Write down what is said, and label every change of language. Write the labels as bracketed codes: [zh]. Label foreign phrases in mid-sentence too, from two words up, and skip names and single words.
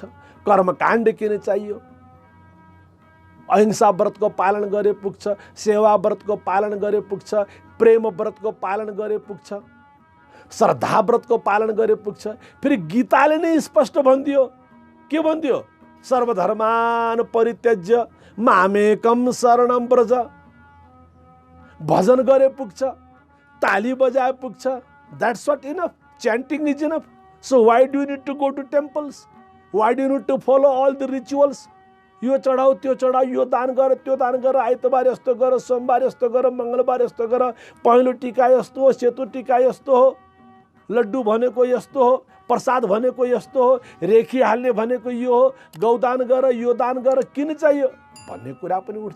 [ne] कर्मकाण्ड किन चाहियो? अहिंसा व्रतको पालन गरे पुग्छ, सेवा व्रतको पालन गरे पुग्छ, प्रेम व्रतको पालन गरे पुग्छ, श्रद्धा व्रतको पालन गरे पुग्छ। फेरि गीताले नै स्पष्ट भनिदियो, के भनिदियो? [sa] सर्वधर्मान परित्यज्य मामेकम शरणम व्रज। [ne] भजन गरे पुग्छ, ताली बजाए पुग्छ। [en] That's not enough, chanting is enough. So why do you need to go to temples? Why do you need to follow all the rituals? [ne] यो चढाऊ, त्यो चढाऊ, यो दान गर, त्यो दान गर, आइतबार यस्तो गर, सोमबार यस्तो गर, मङ्गलबार यस्तो गर, पहेँलो टिका यस्तो हो, सेतो टिका यस्तो हो, लड्डु भनेको यस्तो हो, प्रसाद भनेको यस्तो हो, रेखी हाल्ने भनेको यो हो, गौदान गर, यो दान गर, किन चाहियो भन्ने कुरा पनि उठ्छ।